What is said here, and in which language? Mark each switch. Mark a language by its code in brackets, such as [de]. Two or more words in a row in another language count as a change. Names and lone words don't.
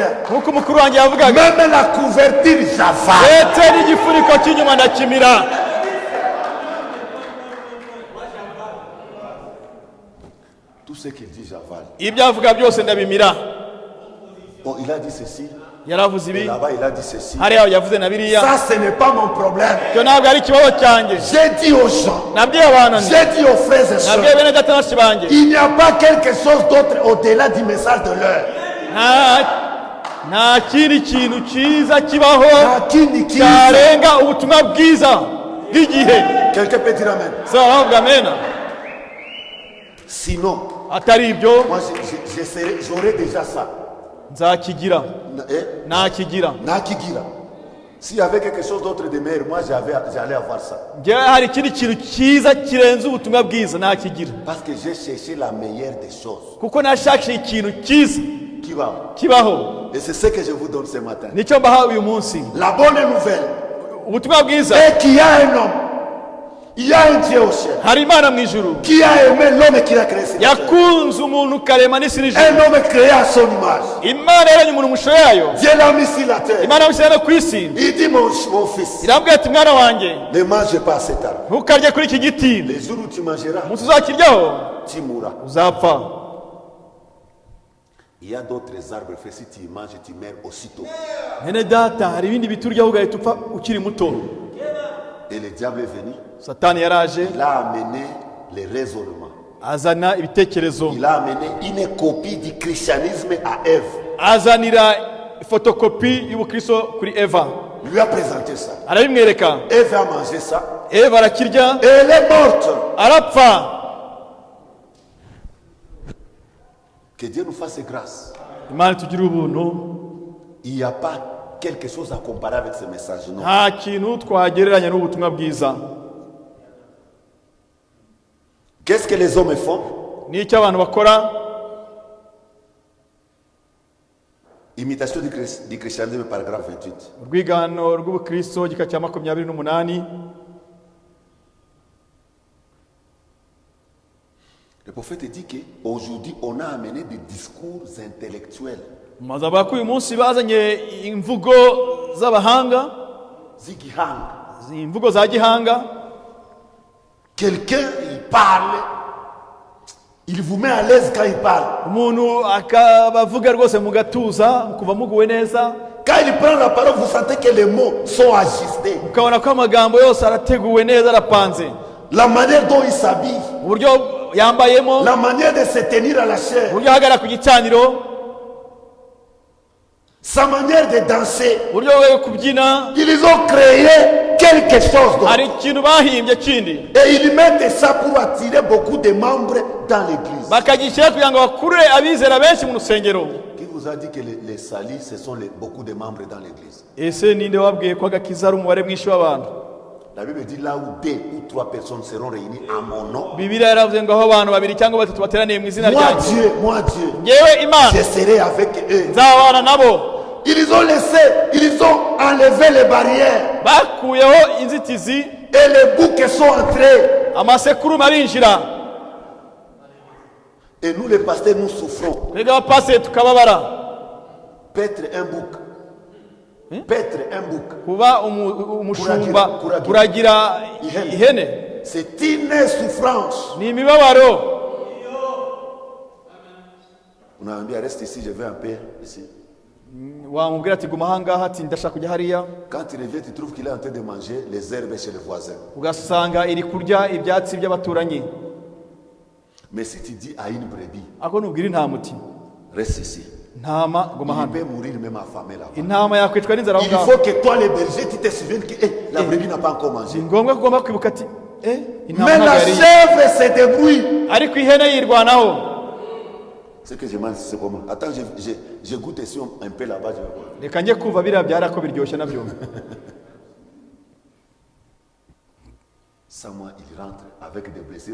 [rw] nk'uko umukuru wanjye yavugaga, [fr] même la couverture, j'avale. [rw] ndetse n'igifuniko cy'inyuma ndakimira. [fr] Tout ce qu'il dit, j'avale. [rw] ibyo avuga byose ndabimira. [fr] Bon, il a dit ceci. [rw] yaravuze [fr] Et [rw] ibi, [fr] là-bas, il a dit ceci. [rw] hariya yavuze na biriya. [fr] Ça, ce n'est pas mon problème. [rw] icyo ntabwo ari ikibazo cyanjye. [fr] J'ai dit aux gens, [rw] nabwiye abantu nti, [fr] j'ai dit aux frères et [rw] nabwiye [fr] sœurs, [rw] bene data na bashiki banjye, [fr] il n'y a pas quelque chose d'autre au-delà du message de l'heure. [rw] nta kindi kintu cyiza kibaho [sw] Lakini kiza. [rw] cyarenga ubutumwa bwiza bw'igihe. [fr] Quelqu'un peut dire amen. [rw] saba baravuga amena. [fr] Sinon, [rw] atari ibyo [fr] moi, j'aurais déjà ça. [rw] nzakigira, Eh? nakigira. Nakigira. [fr] S'il y avait quelque chose d'autre de meilleur, moi, j'allais avoir ça. [rw] njyewe hari ikindi kintu cyiza kirenze ubutumwa bwiza nakigira, [fr] Parce que j'ai cherché la meilleure des choses. [rw] kuko nashakishije ikintu cyiza [fr] Qui va? [rw] kibaho. [fr] Et c'est ce que je vous donne ce matin. [rw] nicyo mbaha uyu munsi. [fr] La bonne nouvelle [rw] ubutumwa bwiza, [fr] est qu'il y a un homme, il y a un Dieu au ciel, [rw] hari imana mu ijuru [fr] qui a aimé l'homme qui l'a créé. sur la terre. [rw] yakunze umuntu karema n'isi n'ijuru. [fr] Un homme créé à son image. [rw] imana yaremye umuntu mu ishusho yayo. [fr] Dieu l'a mis sur la terre. [rw] imana yamushyira no ku isi. [fr] Il dit, mon fils, [rw] irambwira ati mwana wanjye [fr] ne mange pas cet arbre. [rw] ntukarye kuri iki giti, [fr] Les jours où tu mangeras, [rw] umunsi uzakiryaho [fr] tu mourras. [rw] uzapfa. [fr] Il y a d'autres arbres, frère, si tu y manges, tu meurs aussitôt. [rw] mwene data, hari ibindi biti uryaho ugahita upfa ukiri muto. [fr] Et le diable est venu, [rw] satani yaraje [fr] il a amené les raisonnements. [rw] azana ibitekerezo, [fr] Il a amené une copie du christianisme à Ève. [rw] azanira fotokopi y'ubukristo kuri Eva, [fr] Il lui a présenté ça. [rw] arabimwereka. [fr] Ève a mangé ça. [rw] Eva arakirya [fr] Et elle est morte. [rw] arapfa. [fr] Que Dieu nous fasse grâce. [rw] imana itugire ubuntu. [fr] Il n'y a pas quelque chose à comparer avec ce message, non. [rw] nta kintu twagereranya n'ubutumwa bwiza. [fr] Qu'est-ce que les hommes font? [rw] n'icyo abantu bakora. [fr] Imitation du christianisme, paragraphe 28. [rw] urwigano rw'ubukristo igika cya 28. [fr] Le prophète dit qu'aujourd'hui, on a amené des discours intellectuels. [rw] maze avuga ko uyu munsi bazanye imvugo z'abahanga, Zigihanga. imvugo za gihanga. [fr] Quelqu'un, il parle, il vous met à l'aise quand il parle. [rw] umuntu akabavuga rwose mugatuza mukuva muguwe neza. [fr] Quand il prend la parole, vous sentez que les mots sont ajustés. [rw] ukabona ko amagambo yose arateguwe neza, arapanze. [fr] La manière dont il s'habille, [rw] uburyo yambayemo, [fr] la manière de se tenir à la chair, [rw] uburyo ahagarara ku gicaniro, [fr] sa manière de danser. [rw] uburyo bwo kubyina. [fr] Ils ont créé quelque chose d'autre. [rw] hari ikintu bahimbye kindi [fr] Et ils mettent ça pour attirer beaucoup de membres dans l'église. [rw] bakagishyira kugira ngo bakurure abizera benshi mu rusengero. [fr] Qui vous vous a dit que les salis, ce sont beaucoup de membres dans l'église? [rw] ese ninde wabwiye ko agakiza ari umubare mwinshi w'abantu? [fr] La Bible dit là où 2 ou 3 personnes seront réunies à mon nom. [rw] Bibiliya yaravuze ngo aho abantu babiri cyangwa batatu bateraniye mu izina ryanjye, [fr] Moi Dieu, [rw] ngewe Imana [fr] je serai avec eux. [rw] nzabana nabo. [fr] Ils ont enlevé les barrières [rw] bakuyeho inzitizi [fr] et les boucs sont entrés. [rw] amasekuru arinjira. [fr] Et nous les pasteurs, nous souffrons. [rw] twebwe abapasiteri tukababara. [fr] Paître un bouc. Paître un bouc. [rw] kuba umushumba kuragira ihene [fr] C'est une souffrance. [rw] ni imibabaro. [fr] On a dit reste ici, je vais un peu ici. [rw] wamubwira ati guma ahangaha, ati ndashaka kujya hariya. [fr] Quand tu reviens, tu trouves qu'il est en train de manger les herbes chez le voisin. [rw] ugasanga iri kurya ibyatsi by'abaturanyi. [fr] Mais si tu dis à une brebis, [rw] ako nubwira intama uti [fr] reste ici, [rw] ntama guma [fr] il [rw] hano, [fr] peut mourir même affamé là-bas. [rw] intama yakwicwa n'inzara aho [fr] Il [rw] ngaho. [fr] faut que toi, les bergers, tu te souviennes que la brebis n'a pas encore mangé. [rw] ni ngombwa ko ugomba kwibuka ati intama [fr] Mais la [rw] ntabwo yariye, [fr] chèvre se débrouille. [rw] ariko ihene yirwanaho. [fr] Ce que je mange, c'est comment? Attends, je goûte ici un peu là-bas. Je vais voir. [rw] reka njye kumva biriya byara ko biryoshye nabyo. Sama, [fr] il rentre avec des blessures.